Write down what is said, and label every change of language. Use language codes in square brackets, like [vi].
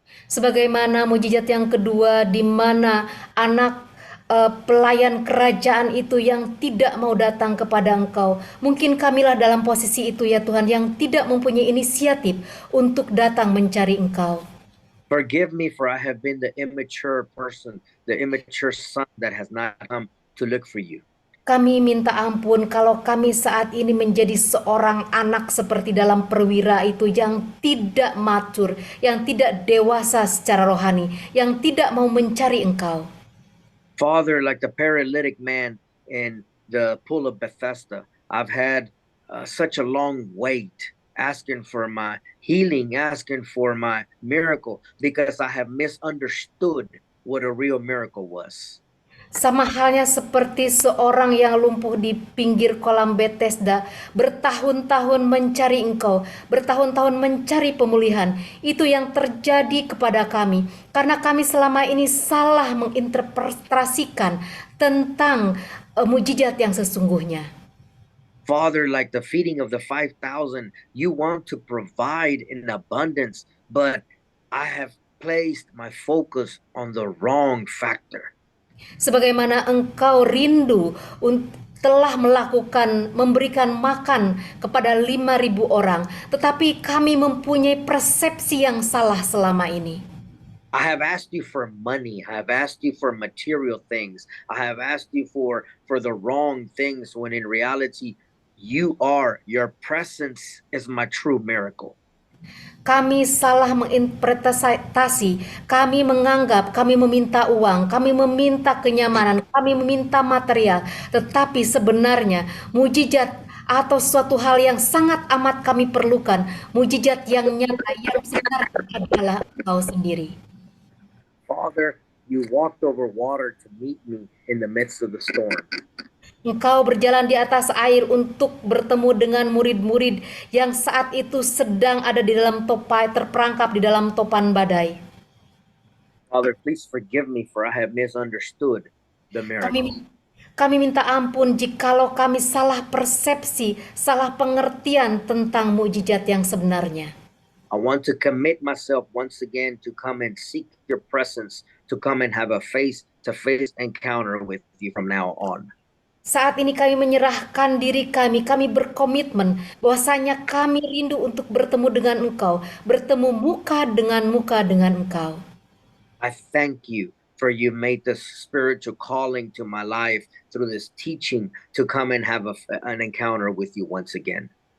[id] Sebagaimana mujizat yang kedua di mana anak pelayan kerajaan itu yang tidak mau datang kepada Engkau. Mungkin kamilah dalam posisi itu ya Tuhan yang tidak mempunyai inisiatif untuk datang mencari Engkau. [en] Forgive me for I have been the immature person, the immature son that has not come to look for you. [id] Kami minta ampun kalau kami saat ini menjadi seorang anak seperti dalam perwira itu yang tidak matur, yang tidak dewasa secara rohani, yang tidak mau mencari Engkau. [en] Father, like the paralytic man in the pool of Bethesda, I've had such a long wait asking for my healing, asking for my miracle, because I have misunderstood what a real miracle was. [id] Sama halnya seperti seorang yang lumpuh di pinggir kolam Bethesda, bertahun-tahun mencari Engkau, bertahun-tahun mencari pemulihan. Itu yang terjadi kepada kami, karena kami selama ini salah menginterpretasikan tentang mujizat yang sesungguhnya. [en] Father, like the feeding of the 5,000, you want to provide in abundance, but I have placed my focus on the wrong factor. [id] Sebagaimana Engkau rindu telah memberikan makan kepada 5.000 orang, tetapi kami mempunyai persepsi yang salah selama ini. [en] I have asked you for money. I have asked you for material things. I have asked you for the wrong things, when in reality, your presence is my true miracle. [id] Kami salah menginterpretasi, kami menganggap, kami meminta uang, kami meminta kenyamanan, kami meminta material, tetapi sebenarnya mujizat atau suatu hal yang sangat amat kami perlukan, mujizat yang nyata, yang sebenarnya adalah Engkau sendiri. [en] Father, you walked over water to meet me in the midst of the storm. [id] Engkau berjalan di atas air untuk bertemu dengan murid-murid yang saat itu sedang ada di dalam terperangkap di dalam topan badai. [en] Father, please forgive me for I have misunderstood the miracle. [id] Kami minta ampun jikalau kami salah persepsi, salah pengertian tentang mukjizat yang sebenarnya. [en] I want to commit myself once again to come and seek your presence, to come and have a face-to-face encounter with you from now on. [id] Saat ini kami menyerahkan diri kami berkomitmen bahwasanya kami rindu untuk bertemu dengan Engkau, bertemu muka dengan Engkau. [en] I thank you for you made this spiritual calling to my life through this teaching to come and have an encounter with you once again.